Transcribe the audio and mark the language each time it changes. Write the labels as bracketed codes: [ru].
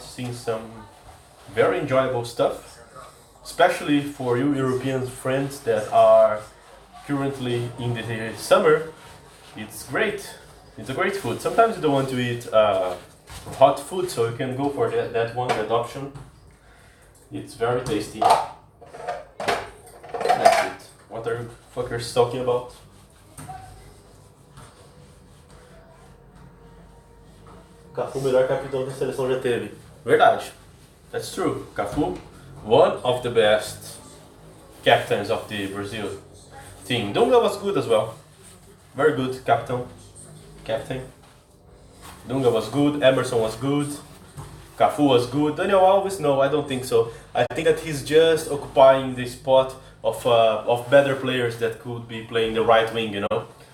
[en] Seeing some very enjoyable stuff, especially for you European friends that are currently in the summer. It's great. It's a great food. Sometimes you don't want to eat hot food, so you can go for that one, that option. It's very tasty. That's it. What are you fuckers talking about? [pt] Cafu, melhor capitão da seleção já teve. Verdade. [en] That's true. Cafu, one of the best captains of the Brazil team. Dunga was good as well. Very good captain. Dunga was good. Emerson was good. Cafu was good. Daniel Alves, no, I don't think so. I think that he's just occupying the spot of better players that could be playing the right wing, you know.